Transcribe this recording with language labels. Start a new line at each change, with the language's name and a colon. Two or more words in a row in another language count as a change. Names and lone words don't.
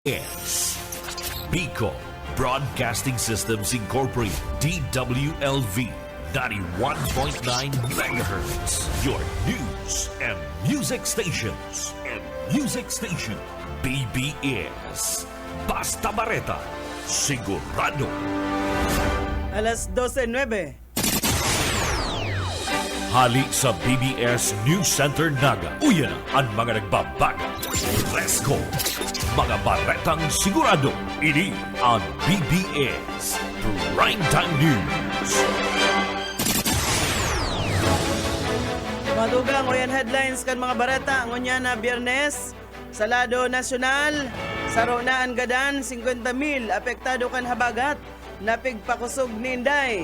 English: is Bicol Broadcasting Systems Incorporated, DWLV 91.9 MHz, your news and music stations.
Bikol: BBS Basta Bareta, sigurado. Alas 12:09. Hali sa BBS News Center Naga. Uyan ang mga nagbabaga.
English: Let's go!
Bikol: Mga baretang sigurado. Ini ang BBS Primetime News. Madugang oyan headlines kan mga bareta ngunyan na Biyernes sa lado nasyonal saro na ang gadan 50,000 apektado kan habagat napigpakusog ni Inday.